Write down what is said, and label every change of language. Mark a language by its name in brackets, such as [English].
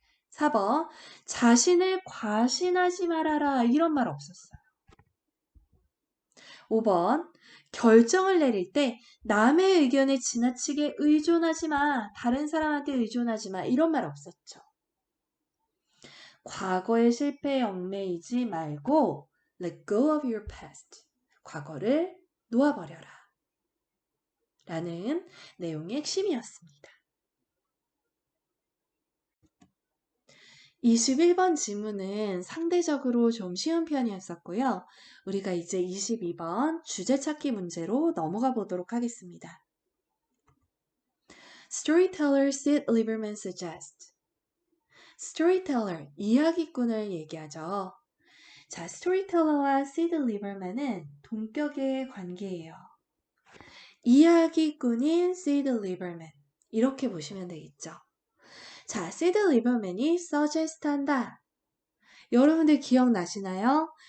[Korean] 4번. 자신을 과신하지 말아라 이런 말 없었어요. 5번. 결정을 내릴 때 남의 의견에 지나치게 의존하지 마. 다른 사람한테 의존하지 마. 이런 말 없었죠. 과거의 실패에 얽매이지 말고 [English] let go of your past. [Korean] 과거를 놓아버려라. 라는 내용의 핵심이었습니다. 21번 지문은 상대적으로 좀 쉬운 편이었었고요. 우리가 이제 22번 주제 찾기 문제로 넘어가 보도록 하겠습니다. [English] Storyteller Sid Lieberman suggests. [Korean] Storyteller, 이야기꾼을 얘기하죠. 자, 스토리텔러와 Sid Lieberman은 동격의 관계예요. 이야기꾼인 Sid Lieberman, 이렇게 보시면 되겠죠. 자, Sid Lieberman이 suggest 한다. 여러분들 기억나시나요?